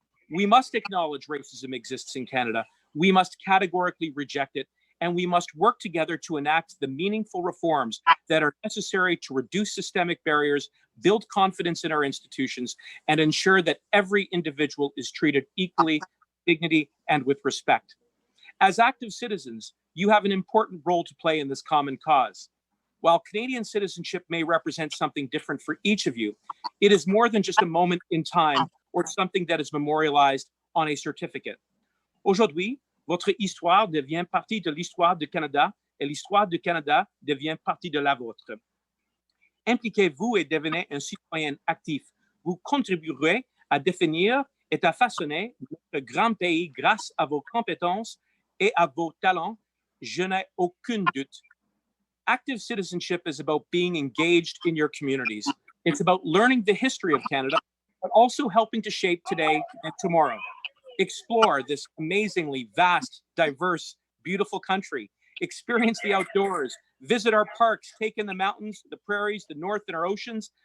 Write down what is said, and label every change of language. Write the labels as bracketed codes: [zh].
[en] We must acknowledge racism exists in Canada. We must categorically reject it, and we must work together to enact the meaningful reforms that are necessary to reduce systemic barriers, build confidence in our institutions, and ensure that every individual is treated equally, with dignity, and with respect. As active citizens, you have an important role to play in this common cause. While Canadian citizenship may represent something different for each of you, it is more than just a moment in time or something that is memorialized on a certificate. [fr] Aujourd'hui, votre histoire devient partie de l'histoire du Canada et l'histoire du Canada devient partie de la vôtre. Impliquez-vous et devenez un citoyen actif. Vous contribuerez à définir et à façonner notre grand pays grâce à vos compétences et à vos talents. Je n'ai aucun doute. [en] Active citizenship is about being engaged in your communities. It's about learning the history of Canada, but also helping to shape today and tomorrow. Explore this amazingly vast, diverse, beautiful country. Experience the outdoors. Visit our parks, take in the mountains, the prairies, the north, and our oceans.